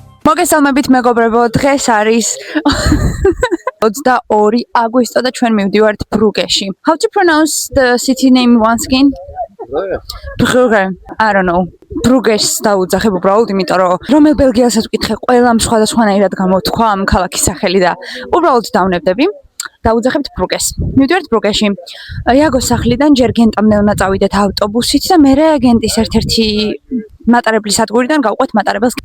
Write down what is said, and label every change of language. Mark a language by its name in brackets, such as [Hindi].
[Georgian] მოგესალმებით მეგობრებო, დღეს არის 22 აგვისტო და ჩვენ მივდივართ ბრუგეში. [English] How to pronounce the city name once again? Brugge. I don't know. [Georgian] ბრუგეს დაუძახებ უბრალოდ, იმიტომ რომ რომელ ბელგიელსაც ვკითხე, ყველამ სხვადასხვანაირად გამოთქვა ამ ქალაქის სახელი და უბრალოდ დავნებდები. დაუძახებთ ბრუგეს. მივდივართ ბრუგეში. იაგოს სახლიდან ჯერ გენტამდე უნდა წავიდეთ ავტობუსით და მერე გენტის ერთ-ერთი მატარებლის სადგურიდან გავყვეთ მატარებელს.